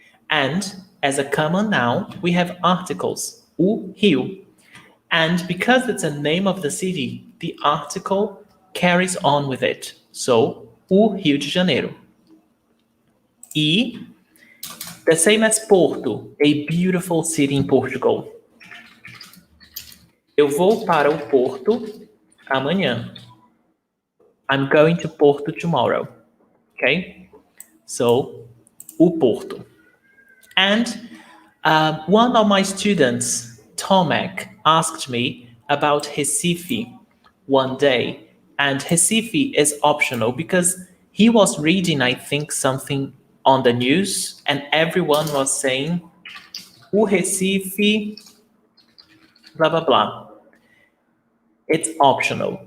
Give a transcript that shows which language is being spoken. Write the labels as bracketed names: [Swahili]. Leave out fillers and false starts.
[English] And as a common noun, we have articles, o rio. And because it's a name of the city, the article carries on with it. So, o Rio de Janeiro. E, the same as Porto, a beautiful city in Portugal. [Portuguese] Eu vou para o Porto amanhã. [English] I'm going to Porto tomorrow. Okay? So, o Porto. And one of my students, Tomek, asked me about Recife one day. And Recife is optional because he was reading, I think, something on the news, and everyone was saying, o Recife, blah, blah, blah. It's optional.